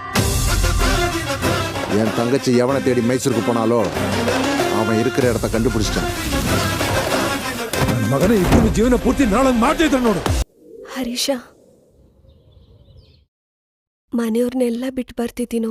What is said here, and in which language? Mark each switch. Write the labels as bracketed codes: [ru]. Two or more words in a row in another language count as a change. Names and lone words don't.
[ta] என் தங்கச்சி எவனை தேடி மைசூருக்கு போனாலோ அவன் இருக்கிற இடத்த கண்டுபிடிச்சிட்டான். [kn] ಮಗನ ಇಬ್ಬರು ಜೀವನ ಪೂರ್ತಿ ನಾಳಂಗ್ ಮಾಡ್ತಿದ್ದ ನೋಡು. ಹರೀಶ, ಮನೆಯವ್ರನ್ನೆಲ್ಲ ಬಿಟ್ಟು ಬರ್ತಿದ್ದೀನೋ?